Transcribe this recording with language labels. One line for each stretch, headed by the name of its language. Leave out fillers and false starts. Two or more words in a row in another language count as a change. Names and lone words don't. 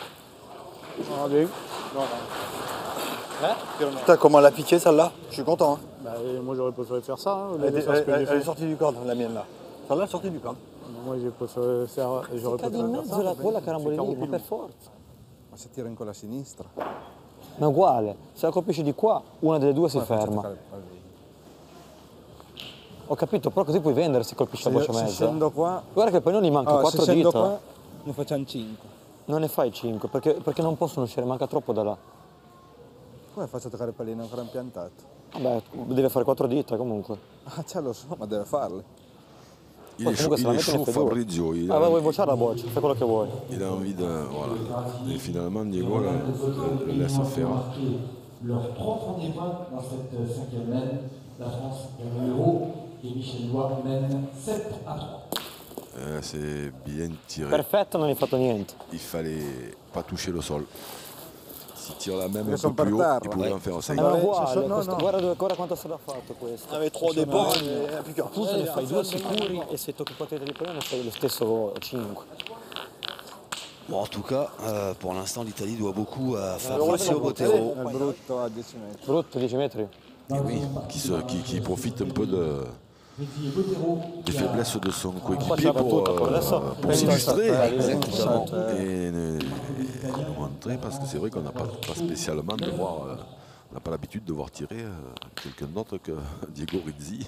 French: Ah, bien. Putain, comment elle a piqué celle-là? Je suis content. Hein. Bah, moi j'aurais préféré faire ça. Hein, au lieu Elle, de faire ce que j'ai elle est fait. sortie du camp, la mienne là. Celle-là est sortie du camp. Moi j'ai préféré faire. J'aurais
Italian: Cade
French: préféré
Italian: in
French: faire
Italian: mezzo
French: ça.
Italian: la quella caramboli
French: C'est
Italian: lì, ma
French: Caropino.
Italian: per forza. Ma se tira in quella sinistra. Ma è uguale, se la colpisci di qua, una delle due si Come faccio a ferma. toccare il pallino? Ho capito, però così puoi vendere se colpisci la Se, boccia se mezza. scendo qua. Guarda che poi non gli manca Allora, 4 se scendo dita. qua ne facciamo 5. Non ne fai 5, perché non possono uscire, manca troppo da là. Come faccio a toccare il pallino ancora impiantato? Vabbè, deve fare 4 dita comunque. Ah, già lo so, ma deve farle.
French: Il
Italian: Poi
French: est
Italian: comunque
French: chaud,
Italian: se la
French: il est
Italian: metti ne
French: chaud,
Italian: fai due.
French: Fabrizio. Il
Italian: Ah,
French: a,
Italian: vuoi bocciare la boccia, fai quello che vuoi.
French: il a envie de. Voilà. Et finalement, Diego le laisse faire. Leurs 3 premiers points dans cette 5e mène. La France gagne le héros et Michel Lois mène 7-3. C'est bien tiré.
Italian: Perfetto, non hai fatto niente.
French: Il fallait pas toucher le sol. S'il tire la même
Italian: Io
French: un
Italian: son
French: peu plus
Italian: per
French: haut,
Italian: terra.
French: il pouvait en faire 5.
Italian: È Vabbè, uguale, se so- no, questo- no. guarda quanto sarà fatto questo.
French: Avec 3 départ, et plus qu'un.
Italian: Appunto ne fai 2 sicuri e se tocchi 4 dita di pallone fai lo stesso 5.
French: Bon, en tout cas, pour l'instant, l'Italie doit beaucoup à Fabrizio Botero.
Italian: È brutto a 10 metri. Brutto 10 metri.
French: Et oui, qui profite un peu des faiblesses de son coéquipier pour s'illustrer exactement et nous montrer, parce que c'est vrai qu'on n'a pas spécialement de voir, on n'a pas l'habitude de voir tirer quelqu'un d'autre que Diego Rizzi